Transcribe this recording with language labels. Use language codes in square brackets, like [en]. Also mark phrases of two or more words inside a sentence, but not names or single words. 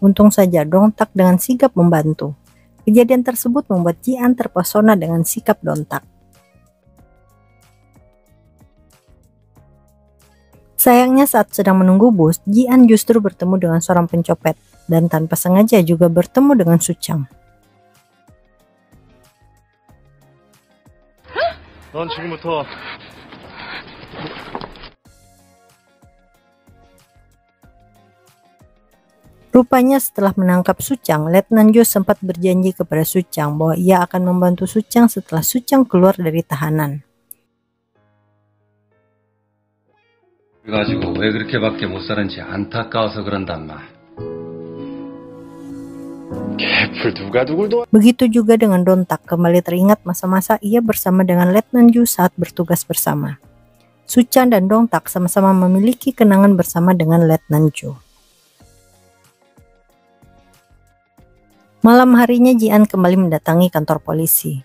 [id] Untung saja Dong-tak dengan sigap membantu. Kejadian tersebut membuat Ji-an terpesona dengan sikap Dong-tak. Sayangnya saat sedang menunggu bus, Ji-an justru bertemu dengan seorang pencopet dan tanpa sengaja juga bertemu dengan Su-chang. [ko] 넌 지금부터 [id] Rupanya setelah menangkap Su-chang, Letnan Jo sempat berjanji kepada Su-chang bahwa ia akan membantu Su-chang setelah Su-chang keluar dari tahanan. [ko] 가지고 왜 그렇게밖에 못 사는지 안타까워서 그런단 말. 개풀 누가 누굴 도와? [id] Begitu juga dengan Dong-tak, kembali teringat masa-masa ia bersama dengan Letnan Jo saat bertugas bersama. Su-chang dan Dong-tak sama-sama memiliki kenangan bersama dengan Letnan Jo. Malam harinya Ji-an kembali mendatangi kantor polisi.